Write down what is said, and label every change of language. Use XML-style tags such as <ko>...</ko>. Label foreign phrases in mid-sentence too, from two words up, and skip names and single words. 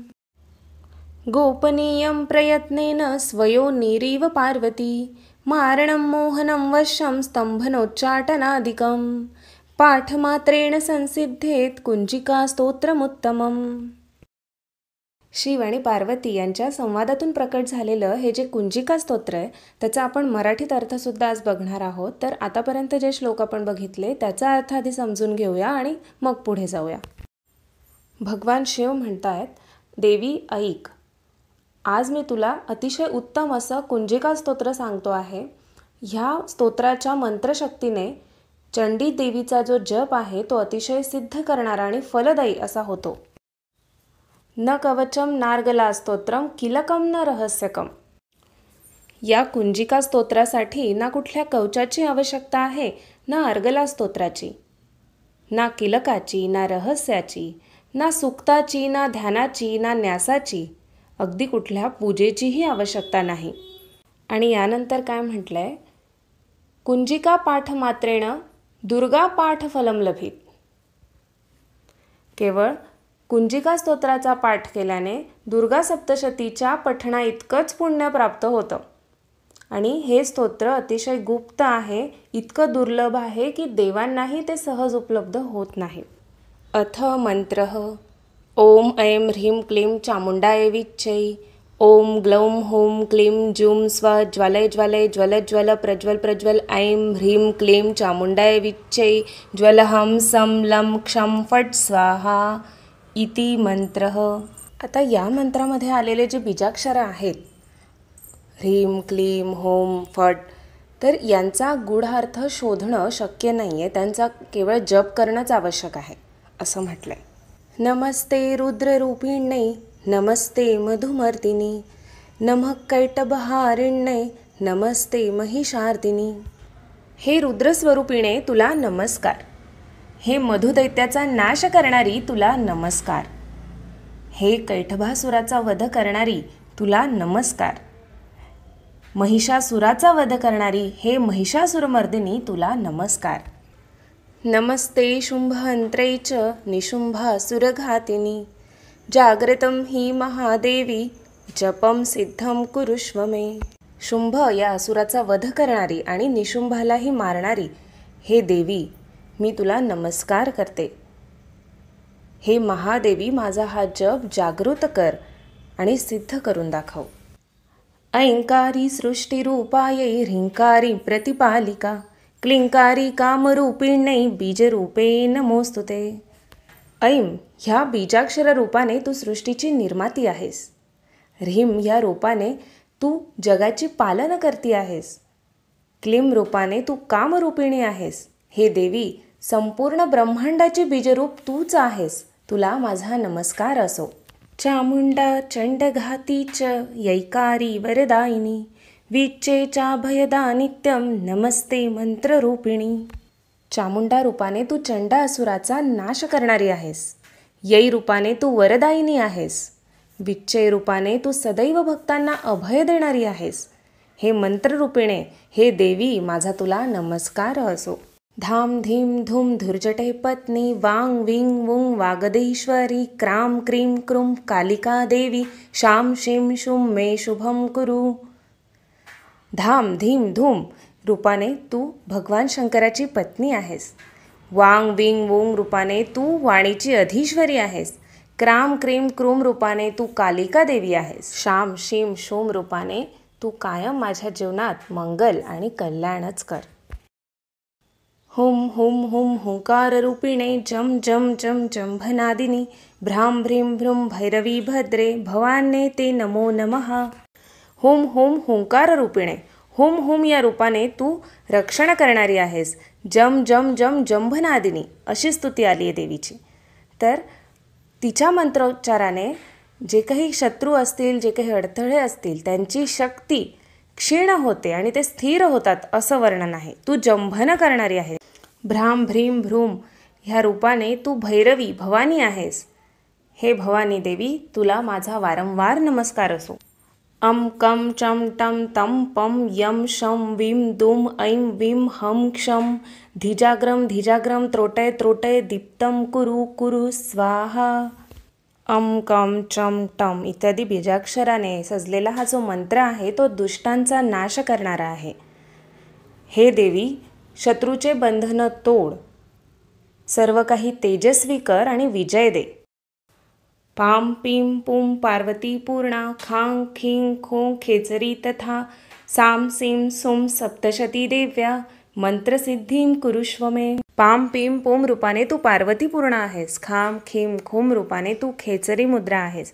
<sa>गोपनीयं प्रयत्नेन स्वयोनिरिव पार्वती मारणं मोहनं वशं स्तम्भनोच्चाटनादिकं पाठमात्रेण संसिद्धेत कुञ्जिकास्तोत्रमुत्तमम्।</sa> <mr>शिव आणि पार्वती यांच्या संवादातून प्रकट झालेलं हे जे कुंजिका स्तोत्र आहे त्याचा आपण मराठीत अर्थसुद्धा आज बघणार आहोत। तर आतापर्यंत जे श्लोक आपण बघितले त्याचा अर्थ आधी समजून घेऊया आणि मग पुढे जाऊया। भगवान शिव म्हणतायत, देवी ऐक, आज मी तुला अतिशय उत्तम असं कुंजिका स्तोत्र सांगतो आहे। ह्या स्तोत्राच्या मंत्रशक्तीने चंडी देवीचा जो जप आहे तो अतिशय सिद्ध करणारा आणि फलदायी असा होतो।</mr> <sa>न कवचम नार्गला स्तोत्रम किलकम न रहस्यकम।</sa> <mr>या कुंजिका स्तोत्रासाठी ना कुठल्या कवचाची आवश्यकता आहे ना अर्गला स्तोत्राची, ना किलकाची, ना रहस्याची, ना सुक्ताची, ना ध्यानाची, ना न्यासाची, अगदी कुठल्या पूजेचीही आवश्यकता नाही। आणि यानंतर काय म्हटलंय,</mr> <sa>कुंजिका पाठमात्रेण दुर्गा पाठफलम लभेत।</sa> <mr>केवळ कुंजिका स्तोत्राचा पाठ केल्याने दुर्गा सप्तशतीच्या पठणा इतकंच पुण्य प्राप्त होतं। आणि हे स्तोत्र अतिशय गुप्त आहे, इतकं दुर्लभ आहे की देवांनाही ते सहज उपलब्ध होत नाही।</mr> <sa>अथ मंत्रः ओम ऐं ह्रीं क्लीं चामुंडाय विच्चै ओम ग्लौं हूं क्लीं जूं स्व ज्वलय ज्वलय ज्वल ज्वल प्रज्वल प्रज्वल ऐं ह्रीं क्लीं चामुंडाय विच्चै ज्वलहं सं लं क्षं फट् स्वाहा इति मंत्रः।</sa> <mr>आता या मंत्रामध्ये आलेले जे बीजाक्षर आहेत</mr> <sa>ह्रीं क्लीं होम फट,</sa> <mr>तर यांचा गूढार्थ शोधणं शक्य नाहीये, त्यांचा केवळ जप करणंच आवश्यक आहे असं म्हटलंय।</mr> <sa>नमस्ते रुद्ररूपिण्यै नमस्ते मधुमर्दिनी नमः कैटभहारिण्यै नमस्ते महिषार्दिनी।</sa> <mr>हे रुद्रस्वरूपिणे तुला नमस्कार, हे मधुदैत्याचा नाश करणारी तुला नमस्कार, हे कैटभासुराचा वध करणारी तुला नमस्कार, महिषासुराचा वध करणारी हे महिषासुरमर्दिनी तुला नमस्कार।</mr> <sa>नमस्ते शुंभहंत्रै च निशुंभासुरघातिनी जागृतं हि महादेवी जपम सिद्धम कुरुष्व मे।</sa> <mr>शुंभ या असुराचा वध करणारी आणि निशुंभालाही मारणारी हे देवी मी तुला नमस्कार करते। हे महादेवी माझा हा जप जागृत कर आणि सिद्ध करून दाखव।</mr> <sa>ऐंकारी सृष्टिरूपायै ह्रींकारी प्रतिपालिका क्लिंकारी कामरूपिण्यै बीजरूपे नमोस्तुते।</sa> <mr>ऐं ह्या बीजाक्षर रूपाने तू सृष्टीची निर्माती आहेस। ह्रीं या रूपाने तू जगाची पालन करती आहेस। क्लीं रूपाने तू कामरूपिणी आहेस। हे देवी संपूर्ण ब्रह्मांडाचे बीजरूप तूच आहेस, तुला माझा नमस्कार असो।</mr> <sa>चामुंडा चंडघाती च यैकारी वरदायिनी विच्चे चाभयदा नित्यं नमस्ते मंत्ररूपिणी।</sa> <mr>चामुंडा रूपाने तू चंड असुराचा नाश करणारी आहेस। यै रूपाने तू वरदायिनी आहेस। विच्चे रूपाने तू सदैव भक्तांना अभय देणारी आहेस। हे मंत्ररूपिणे हे देवी माझा तुला नमस्कार असो।</mr> <sa>धाम धीम धूम धुर्जटे पत्नी वांग विंग वुंग वागदेश्वरी क्राम क्रीम क्रूम कालिका देवी शाम शिम शुम मे शुभम कुरु। धाम धीम धूम</sa> <mr>रूपाने तू भगवान शंकराची पत्नी आहेस।</mr> <sa>वांग विंग वुंग</sa> <mr>रूपाने तू वाणीची अधीश्वरी आहेस।</mr> <sa>क्राम क्रीम क्रूम</sa> <mr>रूपाने तू कालिका देवी आहेस।</mr> <sa>शाम शिम शुम</sa> <mr>रूपाने तू कायम माझ्या जीवनात मंगल आणि कल्याणच कर।</mr> <sa>हुम हुम हुम हुंकार रूपिणे जम जम जम जंभनादिनी भ्राम भ्रीम भ्रूम भैरवी भद्रे भवान्ये ते नमो नमः। हुम हुम हुंकार रूपिणे हुम हुम</sa> <mr>या रूपाने तू रक्षण करणारी आहेस।</mr> <sa>जम जम जम जंभनादिनी</sa> <mr>अशी स्तुती आली आहे देवीची. तर तिच्या मंत्रोच्चाराने जे काही शत्रू असतील, जे काही अडथळे असतील, त्यांची शक्ती क्षीण होते आणि ते स्थिर होतात असं वर्णन आहे. तू जंभन करणारी आहे.</mr> <sa>भ्राम भ्रीम भ्रूम</sa> <mr>ह्या रूपाने तू भैरवी भवानी आहेस. हे भवानी देवी, तुला माझा वारंवार नमस्कार असो.</mr> <sa>अम कम चम टम तम पम यम शम विम दुम ऐं विम हम क्षम धिजाग्रम धिजाग्रम त्रोटय त्रोटय दीप्तम कुरु कुरु स्वाहा. अम कम चम टम</sa> <mr>इत्यादी बीजाक्षराने सजलेला हा जो मंत्र आहे तो दुष्टांचा नाश करणारा आहे. हे देवी, शत्रूचे बंधनं तोड, सर्व काही तेजस्वी कर आणि विजय दे.</mr> <sa>पाम पीम पुम पार्वती पूर्णा खांग खिंग खों खेचरी तथा साम सीम सुम सप्तशती देव्या मंत्रसिद्धीम कुरुष्व मे. पाम पीम पोम</sa> <mr>रूपाने तू पार्वती पूर्ण आहेस.</mr> <sa>खाम खीम खूम</sa> <mr>रूपाने तू खेचरी मुद्रा आहेस.</mr>